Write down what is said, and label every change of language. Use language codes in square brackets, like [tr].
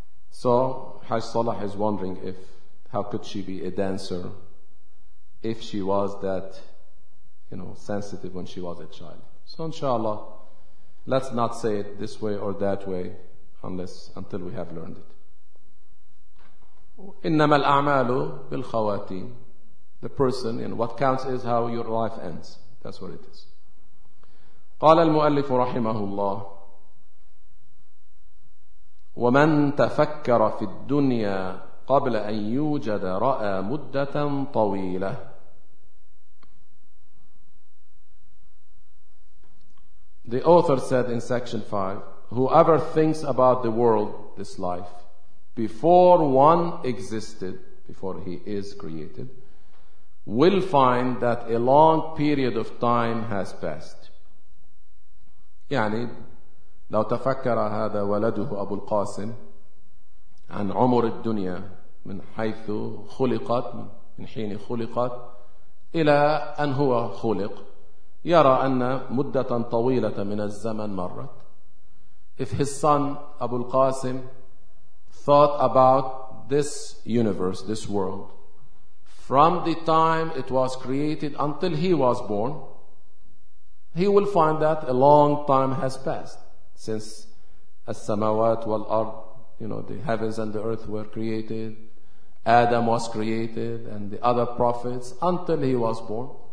[en] So Hajj Salah is wondering if how could she be a dancer if she was that, you know, sensitive when she was a child. So inshallah, let's not say it this way or that way until we have learned it. [ar] إنما الأعمال بالخواتيم. [en] The person, and what counts is how your life ends. That's what it is. [ar] قال المؤلف رحمه الله ومن تفكر في الدنيا قبل أن يوجد رأى مدة طويلة. [en] The author said in section 5, whoever thinks about the world, this life, before one existed, before he is created, will find that a long period of time has passed. [ar] يعني لو تفكر هذا ولده أبو القاسم عن عمر الدنيا من حيث خلقت من حين خلقت إلى أن هو خلق يرى أن مدة طويلة من الزمن مرت. [en] If his son Abu al-Qasim thought about this universe, this world, from the time it was created until he was born, he will find that a long time has passed since [ar] as-samawat wal-ard, [en] you know, the heavens and the earth were created, Adam was created, and the other prophets until he was born.